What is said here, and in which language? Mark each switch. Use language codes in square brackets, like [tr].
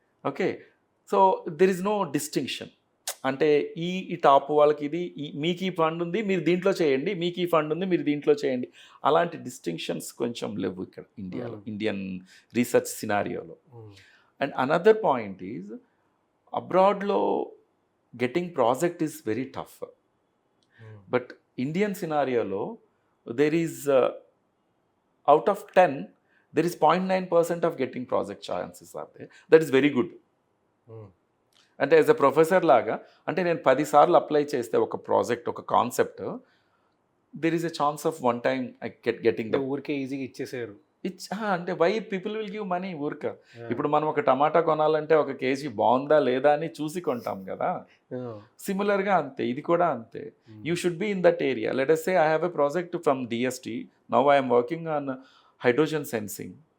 [en] Okay, so there is no distinction. [te] అంటే ఈ top వాళ్ళకి ఇది, మీకు ఈ ఫండ్ ఉంది మీరు దీంట్లో చేయండి, మీకు ఈ ఫండ్ ఉంది మీరు దీంట్లో చేయండి, అలాంటి డిస్టింక్షన్స్ కొంచెం లేవు ఇక్కడ ఇండియాలో, Indian research సినారియోలో. [en] And another point is, అబ్రాడ్లో getting project is very tough. But Indian scenario, there is out of 10, there is 0.9% of getting project chances are there. That is very good. అంటే as a professor లాగా, [te] అంటే నేను 10 సార్లు apply చేస్తే [en] ఒక ప్రాజెక్ట్, ఒక concept, there is a chance of one time I getting the. [te] ఊరికే ఈజీగా ఇచ్చేసారు. [en] అంటే why people will give money ఊరిక. [te] ఇప్పుడు మనం ఒక టమాటా కొనాలంటే ఒక కేజీ బాగుందా లేదా అని చూసి కొంటాం కదా. సిమిలర్గా అంతే, ఇది కూడా అంతే. [en] You should be in that area. Let us say I have a project from DST. Now I am working on hydrogen sensing.